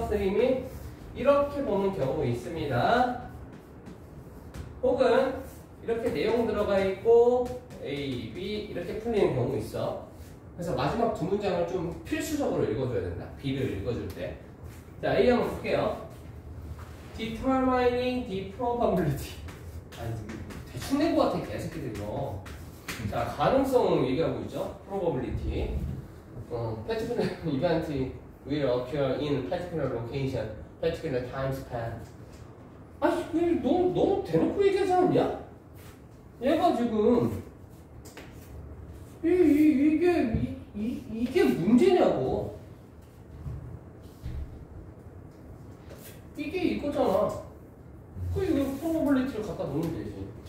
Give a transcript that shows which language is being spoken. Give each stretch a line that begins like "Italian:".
Korean: 선생님이 이렇게 보는 경우 있습니다. 혹은 이렇게 내용 들어가 있고 A, B 이렇게 풀리는 경우 있어. 그래서 마지막 두 문장을 좀 필수적으로 읽어줘야 된다. B를 읽어줄 때. 자, A 한번 볼게요.
English: Determining the probability.
Korean: 아니, 대충 낸 것 같아, 개새끼들 이거. 자, 가능성 얘기하고 있죠.
English: Probability. Particular event will occur in particular location, particular time span.
Korean: 아니, 너무 대놓고 얘기하지 않냐? 얘가 지금 이게 문제냐고. 이게 이거잖아. 이거 프로버빌리티를 갖다 놓으면 되지.